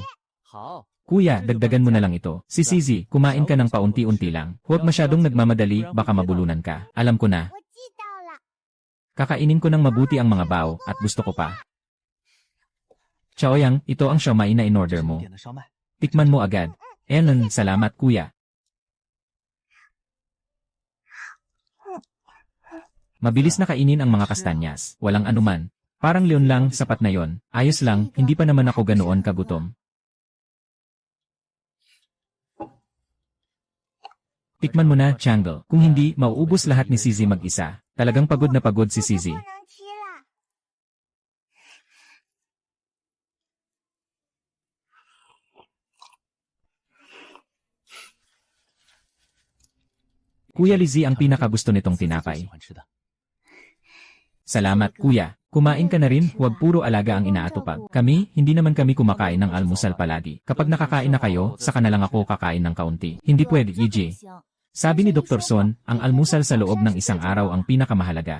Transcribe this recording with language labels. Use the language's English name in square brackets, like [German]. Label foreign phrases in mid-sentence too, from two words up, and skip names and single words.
[Chinese] 好。 [Filipino] Kuya, dagdagan mo na lang ito. Si Sizi, kumain ka ng paunti-unti lang. Huwag masyadong nagmamadali, baka mabulunan ka. Alam ko na. Kakainin ko ng mabuti ang mga bao, at gusto ko pa. Chaoyang, ito ang siomai na in-order mo. [Chinese] 点的烧麦。 [Filipino] Tikman mo agad. Salamat kuya. Mabilis na kainin ang mga kastanyas. Walang anuman. Parang leon lang, sapat na yon. Ayos lang, hindi pa naman ako ganoon kagutom. Tikman mo na, Changle. Kung hindi, mauubos lahat ni Sizi mag-isa. Talagang pagod na pagod si Sizi. Kuya Lizzy ang pinakagusto nitong tinapay. [Chinese] 喜欢吃的。 [Filipino] Salamat, kuya. Kumain ka na rin, huwag puro alaga ang inaatupag. Kami, hindi naman kami kumakain ng almusal palagi. Kapag nakakain na kayo, saka na lang ako kakain ng kaunti. Hindi pwede, EJ. Sabi ni Dr. Son, ang almusal sa loob ng isang araw ang pinakamahalaga.